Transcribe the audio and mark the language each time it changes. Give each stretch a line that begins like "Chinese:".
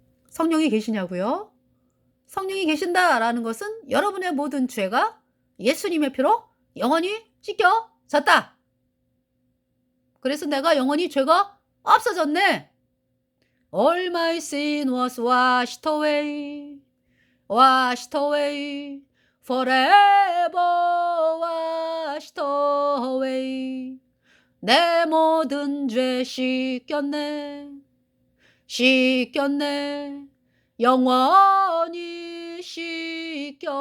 Korean: 성령이 계시냐고요? 성령이 계신다라는 것은 여러분의 모든 죄가 예수님의 피로 영원히 씻겨졌다. 그래서 내가 영원히 죄가 없어졌네.
English: All my sin was washed away, washed away, forever washed away.
Korean: 내 모든 죄 씻겼네, 씻겼네, 영원히 씻겼네.